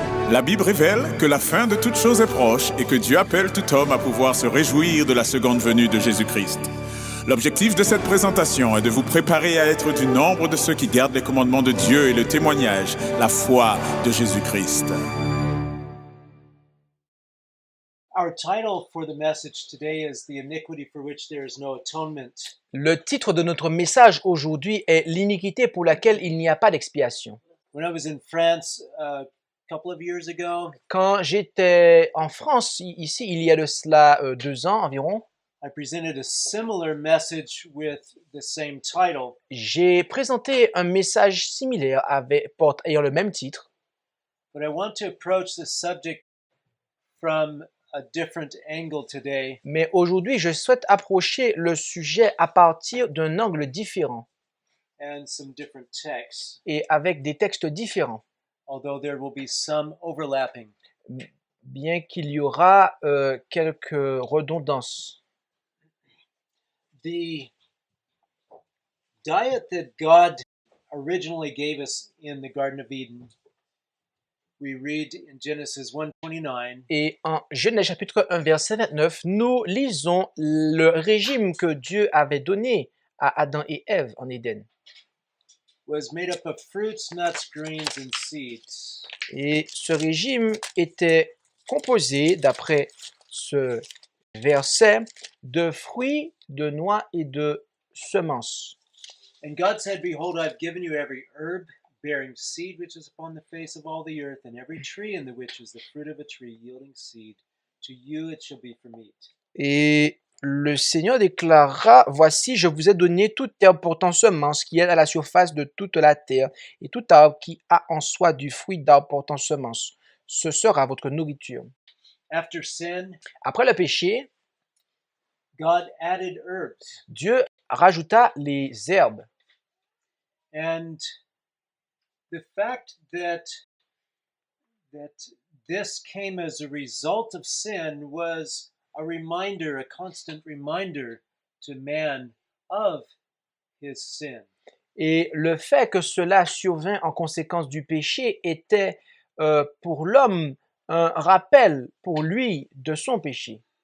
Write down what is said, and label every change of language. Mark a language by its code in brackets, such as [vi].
[fr] La Bible révèle que la fin de toute chose est proche et que Dieu appelle tout homme à pouvoir se réjouir de la seconde venue de Jésus-Christ. L'objectif de cette présentation est de vous préparer à être du nombre de ceux qui gardent les commandements de Dieu et le témoignage, la foi de Jésus-Christ. [en] Our title for the message today is The Iniquity for Which There is No Atonement. [fr] Le titre de notre message aujourd'hui est l'iniquité pour laquelle il n'y a pas d'expiation. [en] When I was in France a couple of years ago, [fr] Quand j'étais en France, ici, il y a de cela 2 ans environ, [en] I presented a similar message with the same title. [fr] j'ai présenté un message similaire ayant le même titre, [en] But I want to approach the subject from a different angle today. [fr] mais aujourd'hui, je souhaite approcher le sujet à partir d'un angle différent [en] And some different texts, [fr] et avec des textes différents, [en] although there will be some overlapping. [fr] bien qu'il y aura quelques redondances. [en] The diet that God originally gave us in the Garden of Eden, we read in Genesis 1:29, [fr] Et en Genèse chapitre 1, verset 29, nous lisons le régime que Dieu avait donné à Adam et Ève en Éden. [en] was made up of fruits, nuts, grains, and seeds. [fr] Et ce régime était composé, d'après ce verset, de fruits, de noix et de semences. [en] And God said, Behold, I've given you every herb bearing seed which is upon the face of all the earth, and every tree in the which is the fruit of a tree yielding seed. To you it shall be for meat. [fr] Et le Seigneur déclara, voici, je vous ai donné toute herbe portant semence qui est à la surface de toute la terre, et tout arbre qui a en soi du fruit d'arbre portant semence. Ce sera votre nourriture. [en] After sin, [fr] Après le péché, [en] God added herbs. [fr] Dieu rajouta les herbes. [en] And the fact that this came as a result of sin was a reminder, a constant reminder to man of his sin. [fr] Et le fait que cela survint en conséquence du péché était pour l'homme un rappel pour lui de son péché.